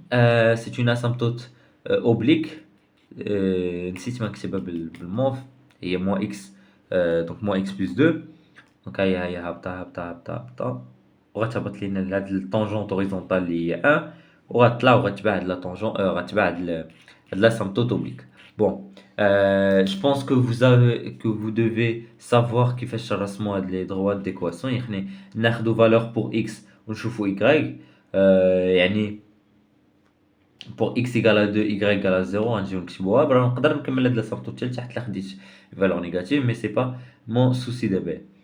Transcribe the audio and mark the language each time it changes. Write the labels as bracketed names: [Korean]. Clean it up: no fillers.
[French] c'est une asymptote oblique. [Arabic] نسيت ما نكتبها بالموف هي [French] moins x, donc moins x plus 2. [Arabic] donc هي هابطه وغتهبط لينا هاد الطونجونت هوريزونتال اللي هي 1 وغتطلع وغتبع هاد لا طونجون غتبع هاد l'asymptote oblique. [French] Bon, je pense que vous devez savoir [Arabic] كيفاش نرسموا هاد [French] لي droites d'équation. [Arabic] يعني ناخدو [French] valeur pour x [Arabic] ونشوفو [French] y. [Arabic] يعني [French] pour x égale à 2, y égale à 0 [Arabic] غنجيو نكتبوها. نقدر نكمل هاد l'asymptote حتى لتحت الا خديت [French] valeur négative mais c'est pas mon souci [Arabic] دابا.